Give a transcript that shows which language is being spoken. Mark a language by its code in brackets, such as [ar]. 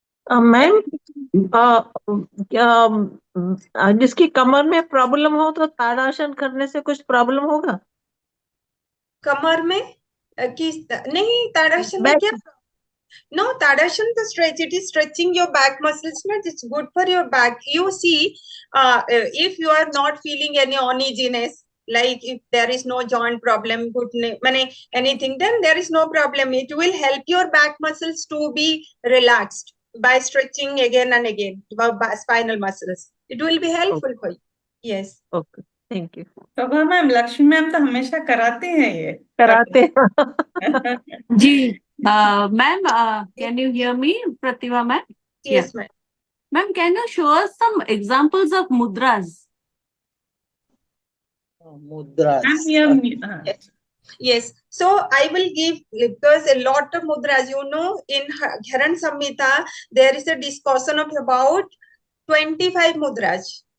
[hi] Ma'am जिसकी कमर में problem हो तो ताड़ासन करने से कुछ प्रॉब्लम होगा? कमर में नहीं, ताड़ासन में क्या? [en] No, Tadasana, the stretch, it is stretching your back muscles. It's good for your back. You see, if you are not feeling any uneasiness, like if there is no joint problem, anything, then there is no problem. It will help your back muscles to be relaxed by stretching again and again, by spinal muscles. It will be helpful for you. Yes. Okay, thank you. [hi] Shobha ma'am, Lakshmi ma'am तो हमेशा कराते हैं ये. कराते जी. [en] Ma'am, can you hear me, Prativa ma'am? Yes, ma'am. Ma'am, can you show us some examples of mudras? Mudras. Yes. Yes. So I will give, because a lot of mudras, in Gharan Samhita, there is a discussion of about 25 mudras.